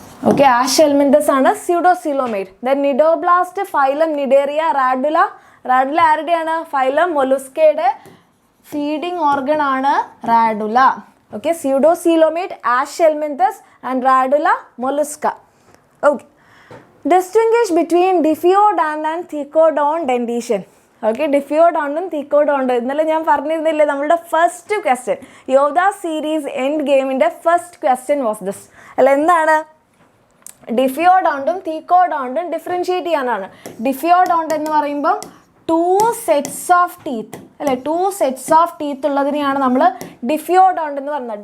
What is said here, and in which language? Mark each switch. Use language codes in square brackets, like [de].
[ml] Okay, ആഷെൽമിന്തസ് ആണ് സ്യൂഡോസീലോമേറ്റ്. Then cnidoblast, phylum cnidaria, radula ആരുടെയാണ്? Phylum മൊലുസ്കയുടെ feeding organ ആണ് radula. [en] Okay, pseudocoelomate, Aschelminthus and Radula mollusca. Okay, distinguish between diffeodont and thecodont dentition. Okay, diffeodont and thecodont. [ml] ഇന്നലെ ഞാൻ പറഞ്ഞിരുന്നില്ലേ നമ്മളുടെ first question, Yodha series end ഗെയിമിൻ്റെ first question was this അല്ല. എന്താണ്? ഡിഫിയോഡോണ്ടും തീക്കോഡോണ്ടും differentiate ചെയ്യാനാണ്. ഡിഫിയോഡോണ്ട് എന്ന് പറയുമ്പം [en] 2 sets of teeth [ml] അല്ലേ, 2 sets of teeth ഉള്ളതിനെയാണ് നമ്മൾ ഡിഫിയോഡോണ്ട് എന്ന് പറയുന്നത്.